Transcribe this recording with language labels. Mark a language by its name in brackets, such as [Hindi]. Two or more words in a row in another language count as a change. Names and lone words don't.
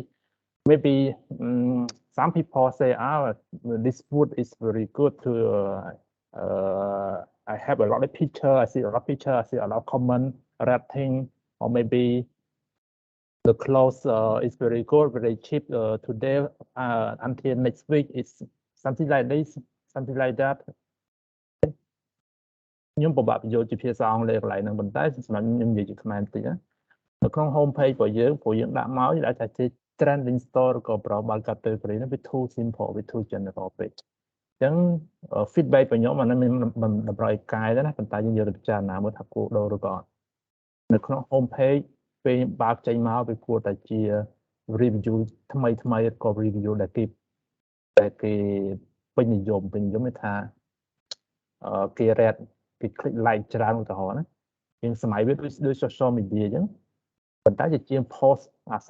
[English] Maybe some people say, this food is very good to, I have a lot of picture, I see a lot of picture, I see a lot of comment, rating, or maybe the clothes is very good, very cheap today, until next week, it's something like this, something like that. [Khmer] ខ្ញុំពិបាកបញ្យល់ជាភាសាអង់គ្លេសកន្លែងហ្នឹងប៉ុន្តែសម្រាប់ខ្ញុំនិយាយជាខ្មែរបន្តិចណានៅក្នុង homepage របស់យើងព្រោះយើងដាក់មកយើងដាក់ថាជា [English] trending store [Khmer] ឬក៏ [English] browse category [Khmer] ហ្នឹងវា [English] too simple [Khmer] វា [English] too general [Khmer] ពេកអញ្ចឹង feedback របស់ខ្ញុំអានេះមិនតម្រូវឲ្យកែទេណាប៉ុន្តែយើងយកទៅពិចារណាមើលថាគួរដូរឬក៏អត់នៅក្នុង homepage ពេលបើកចេញមកវាគួរតែជា review ថ្មីឬក៏ review ដែលគេ ពេញនិយមនេះថាគេ rate គេ [English] click like [Khmer] ច្រើនឧទាហរណ៍ណាយើងសម័យវាដូច [English] social media [Khmer] អញ្ចឹងប៉ុន្តែជាង post អក្ស